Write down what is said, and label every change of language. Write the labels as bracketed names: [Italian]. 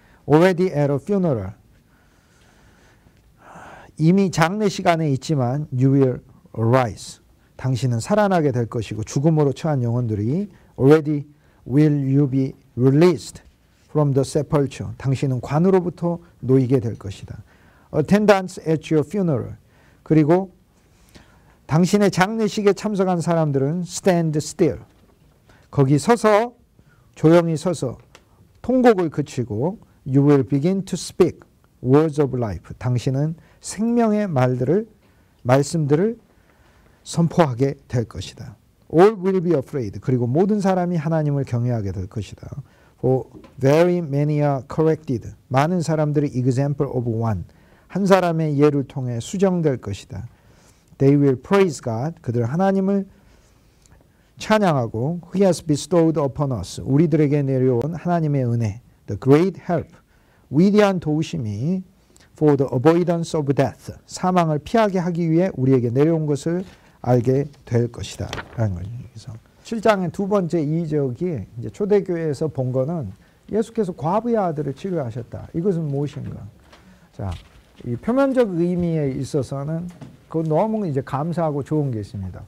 [English] Already at a funeral, [Korean] 이미 장례식 안에 있지만 [English] you will arise, [Korean] 당신은 살아나게 될 것이고 죽음으로 처한 영혼들이 [English] already will you be released from the sepulchre, [Korean] 당신은 관으로부터 놓이게 될 것이다. [English] Attendants at your funeral, [Korean] 그리고 당신의 장례식에 참석한 사람들은 [English] stand still, [Korean] 거기 서서 조용히 서서 통곡을 그치고 [English] you will begin to speak words of life. [Korean] 당신은 생명의 말씀들을 선포하게 될 것이다. [English] All will be afraid. [Korean] 그리고 모든 사람이 하나님을 경외하게 될 것이다. [English] For very many are corrected. [Korean] 많은 사람들이 [English] example of one. [Korean] 한 사람의 예를 통해 수정될 것이다. [English] They will praise God. [Korean] 그들은 하나님을 찬양하고 [English] He has bestowed upon us. [Korean] 우리들에게 내려온 하나님의 은혜. [English] The great help. [Korean] 위대한 도우심이 [English] for the avoidance of death. [Korean] 사망을 피하게 하기 위해 우리에게 내려온 것을 알게 될 것이다. 라는 거죠. 그래서 7장의 두 번째 이적이 이제 초대교회에서 본 거는 예수께서 과부의 아들을 치료하셨다. 이것은 무엇인가? 자, 이 표면적 의미에 있어서는 그 너무 이제 감사하고 좋은 게 있습니다.